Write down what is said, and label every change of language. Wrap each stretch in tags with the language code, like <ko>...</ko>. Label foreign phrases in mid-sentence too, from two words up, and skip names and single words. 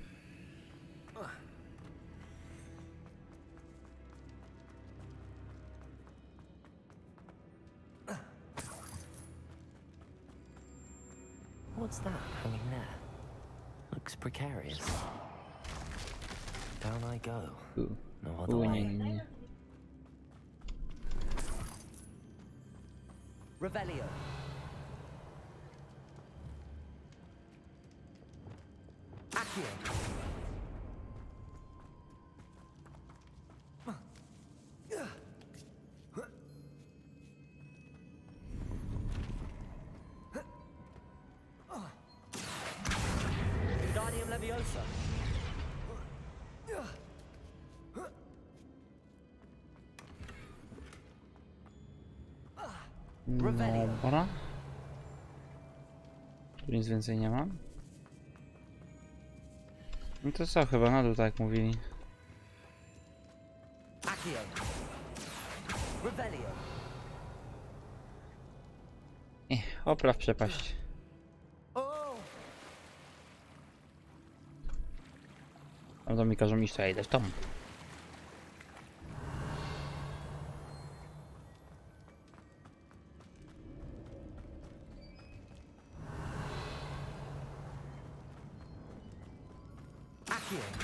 <en>What's that hanging there? Looks precarious. Down I go. No other</en> <pl>Nie,</pl> <en>way.</en> <pl>nie, nie. Revelio. Accio. Wingardium Leviosa. Dobra. Tu nic więcej nie ma. No to co, chyba na dół, tak jak mówili. Accio. Revelio. Opraw przepaść. Oh! Tam to mi każą iść, to ja idę w tom. Accio.</pl>